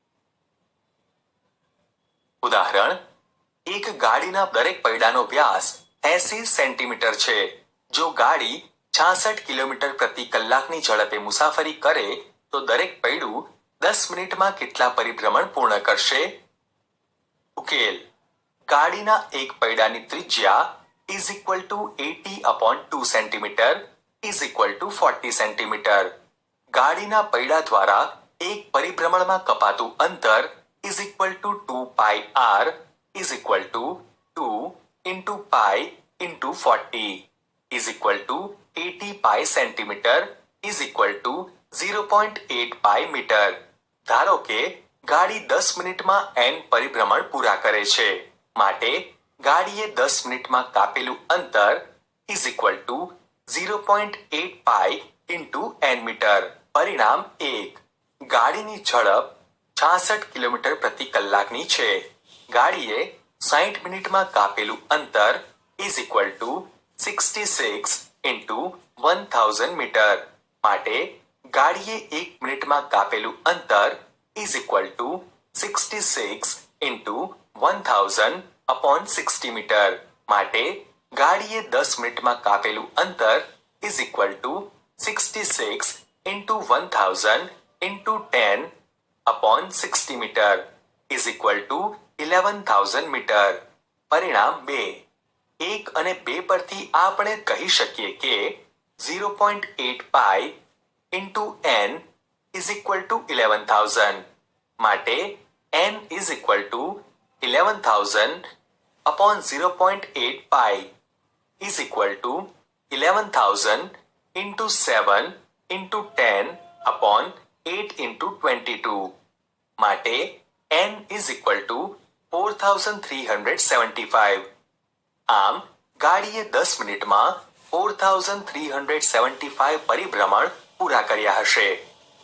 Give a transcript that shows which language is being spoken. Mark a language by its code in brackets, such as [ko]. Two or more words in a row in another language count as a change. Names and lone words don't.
[gu] ઉદાહરણ, એક ગાડીના દરેક પૈડાનો વ્યાસ 80 સેન્ટીમીટર છે. જો ગાડી 66 કિલોમીટર પ્રતિ કલાકની ઝડપે મુસાફરી કરે તો દરેક પૈડું 10 મિનિટમાં કેટલા પરિભ્રમણ પૂર્ણ કરશે? ઉકેલ: ગાડીના એક પૈડાની ત્રિજ્યા [en] is equal to [gu] 80/2 સેન્ટીમીટર [en] is equal to [gu] 40 સેન્ટીમીટર. ગાડીના પૈડા દ્વારા એક પરિભ્રમણમાં કપાતું અંતર [en] is equal to 2 pi r is equal to 2 into pi into 40 is equal to 80 pi સેન્ટીમીટર is equal to 0.8 pi મીટર. [gu] ધારો કે ગાડી 10 મિનિટમાં n પરિભ્રમણ પૂરા કરે છે, માટે ગાડીએ 10 મિનિટમાં કાપેલું અંતર [en] is equal to 0.8 pi into n [gu] મીટર. પરિણામ 1. ગાડીની ઝડપ 66 કિલોમીટર પ્રતિ કલાકની છે. ગાડીએ 60 મિનિટમાં કાપેલું અંતર [en] is equal to 66 into 1000 [gu] મીટર. માટે ગાડીએ 1 મિનિટમાં કાપેલું અંતર [en] is equal to 66 into 1000/60 [gu] મીટર. માટે ગાડીએ 10 મિનિટમાં કાપેલું અંતર [en] is equal to 66 into 1000 into 10/60 મીટર is equal to 11,000 મીટર. [gu] પરિણામ 2. 1 અને 2 પરથી આપણે કહી શકીએ કે [en] 0.8 pi into n is equal to 11,000. માટે n is equal to 11,000 upon 0.8 pi is equal to 11,000 into 7 into 10 upon 8 into 22. માટે n is equal to 4,375. [gu] આમ ગાડીએ 10 મિનિટમાં 4,375 પરિભ્રમણ પૂરા કર્યા હશે.